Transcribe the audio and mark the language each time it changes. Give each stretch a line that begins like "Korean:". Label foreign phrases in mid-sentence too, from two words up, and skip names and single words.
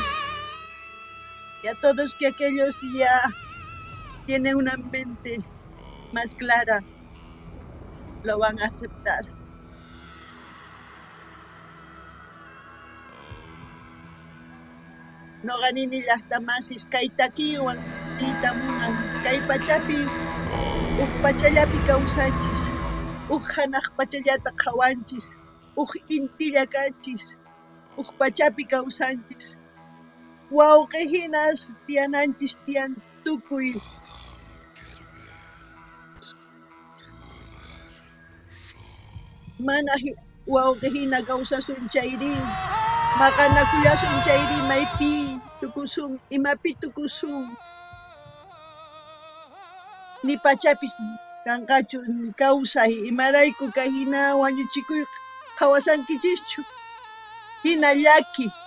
Spanish: Y a todos que aquellos ya tienen una mente más clara, lo van a aceptar.
Quechua: No ganini llaqtamasis kay takiwan niytamunan kay pachapi pachallapi kawsanchis, hanaq pachallata qhawanchis, intilla kanchis, pachapi kawsanchis. Wawqihinas tiyananchis tiyan tukuy mana wawqihina kawsasun chayri, maqanakullasun chayri maypi tukusun, imapi tukusun, ni pachapis kanqachu kawsay, imarayku kay hina wañuchikuy qawasankichischu, hina llaki.